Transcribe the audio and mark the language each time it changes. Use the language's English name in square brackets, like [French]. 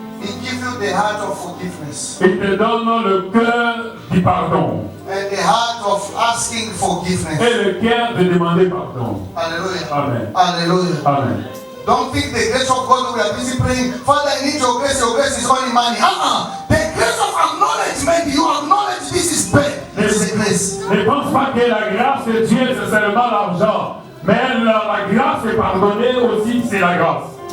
[English] He gives you the heart of forgiveness [French] il te donne le cœur du pardon [English] and the heart of asking forgiveness. [French] et le cœur de demander pardon. Hallelujah. Amen. Hallelujah. Amen. [English] Don't think the grace of God we are busy praying, Father, I need your grace is only money. The grace of acknowledgement, you acknowledge this is bad. This is the grace. [French] riches. Ne pense pas que la grâce de Dieu, c'est seulement l'argent. Mais la grâce de pardonner aussi, c'est la grâce.